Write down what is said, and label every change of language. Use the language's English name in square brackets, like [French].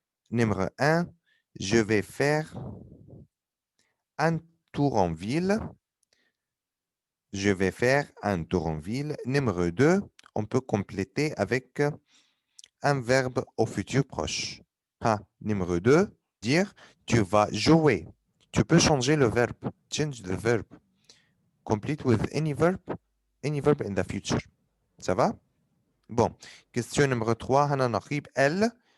[French] Numéro 1, je vais faire un tour en ville. Je vais faire un tour en ville. Numéro 2, on peut compléter avec un verbe au futur proche. Numéro 2, dire tu vas jouer. Tu peux changer le verbe. [English] Change the verb. Complete with any verb in the future. [French] Ça va? Bon. Question numéro 3, Hana Naqib, elle.